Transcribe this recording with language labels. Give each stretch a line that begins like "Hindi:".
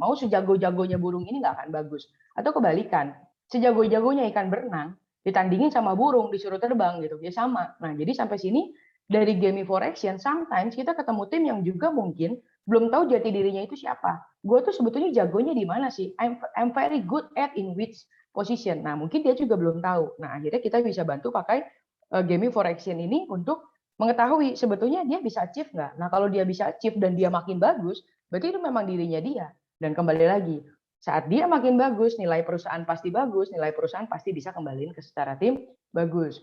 Indonesian: Mau sejago-jagonya burung ini nggak akan bagus. Atau kebalikan, sejago-jagonya ikan berenang ditandingin sama burung disuruh terbang gitu, ya sama. Nah, jadi sampai sini dari gaming for action, sometimes kita ketemu tim yang juga mungkin belum tahu jati dirinya itu siapa. Gue tuh sebetulnya jagonya di mana sih?
English: I'm very good at in which position.
Indonesian: Nah, mungkin dia juga belum tahu. Nah, akhirnya kita bisa bantu pakai gaming for action ini untuk mengetahui sebetulnya dia bisa achieve nggak. Nah, kalau dia bisa achieve dan dia makin bagus, berarti itu memang dirinya dia. Dan kembali lagi, saat dia makin bagus, nilai perusahaan pasti bagus, nilai perusahaan pasti bisa kembaliin ke secara tim bagus.